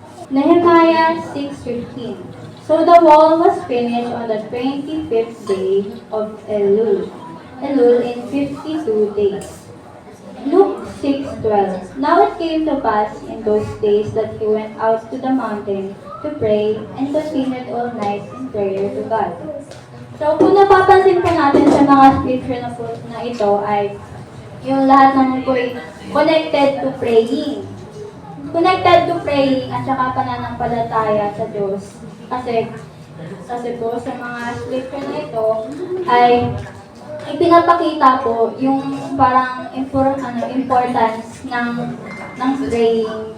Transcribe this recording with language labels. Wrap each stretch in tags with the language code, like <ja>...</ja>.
<en>Nehemiah 6:15. So the wall was finished on the 25th day of Elul in 52 days. Luke 6:12. Now it came to pass in those days that he went out to the mountain to pray and continued all night in prayer to God.</en> <tl>So kung napapansin po natin sa mga scripture na ito ay yung lahat naman po ay</tl> <en>connected to praying. Connected to praying</en> <tl>at saka pananampalataya sa Diyos. Kasi po sa mga scripture na ito ay ipinapakita po yung parang importance ng praying.</tl>